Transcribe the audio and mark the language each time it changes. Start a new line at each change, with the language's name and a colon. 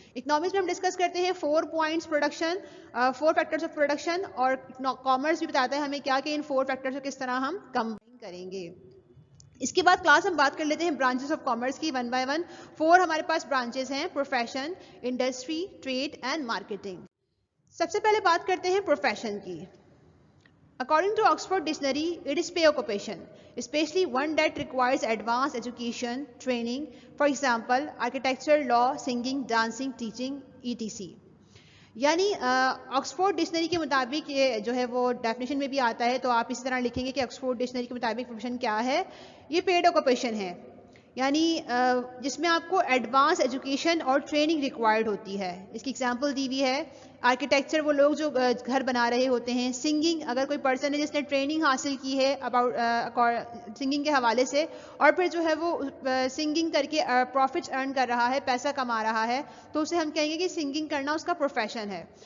Urdu: Economics میں ہم discuss کرتے ہیں 4 points production, 4 factors of production, اور کامرس بھی بتاتا ہے ہمیں کیا کہ ان 4 فیکٹرز کو کس طرح ہم کمبائن کریں گے. اس کے بعد کلاس ہم بات کر لیتے ہیں برانچز آف کامرس کی 1 بائی 1. 4 ہمارے پاس برانچز ہیں, profession, industry, trade and marketing. سب سے پہلے بات کرتے ہیں پروفیشن کی.
English: According to Oxford Dictionary, it is pay occupation, especially one that requires advanced education, training, for example, architecture, law, singing, dancing, teaching, etc.
Urdu: یعنی Oxford dictionary کے مطابق یہ جو ہے وہ ڈیفینیشن میں بھی آتا ہے, تو آپ اسی طرح لکھیں گے کہ آکسفورڈ ڈکشنری کے مطابق پروفیشن کیا ہے, یہ پیڈ آکوپیشن ہے, یعنی جس میں آپ کو ایڈوانس ایجوکیشن اور ٹریننگ ریکوائرڈ ہوتی ہے. اس کی ایگزامپل دی ہوئی ہے, آرکیٹیکچر وہ لوگ جو گھر بنا رہے ہوتے ہیں, سنگنگ اگر کوئی پرسن ہے جس نے ٹریننگ حاصل کی ہے اباؤٹ سنگنگ کے حوالے سے, اور پھر جو ہے وہ سنگنگ کر کے پروفٹ ارن کر رہا ہے, پیسہ کما رہا ہے, تو اسے ہم کہیں گے کہ سنگنگ کرنا اس کا پروفیشن ہے.